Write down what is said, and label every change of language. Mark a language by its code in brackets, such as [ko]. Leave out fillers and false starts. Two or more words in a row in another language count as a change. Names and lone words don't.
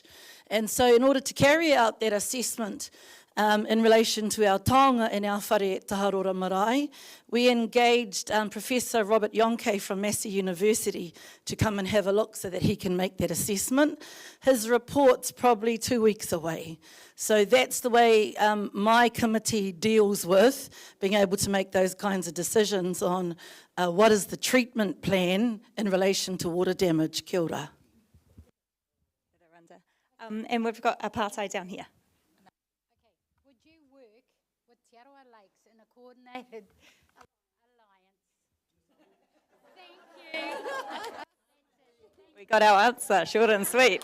[en] And so in order to carry out that assessment in relation to our taonga and our whare at Taharora Marae, we engaged Professor Robert Yonke from Massey University to come and have a look so that he can make that assessment. His report's probably 2 weeks away. So that's the way my committee deals with being able to make those kinds of decisions on what is the treatment plan in relation to water damage. [mi] Kia ora. [en] And we've got apartheid down here. Would you work with Te Arawa Lakes in a coordinated alliance? Thank you. We got our answer, short and sweet.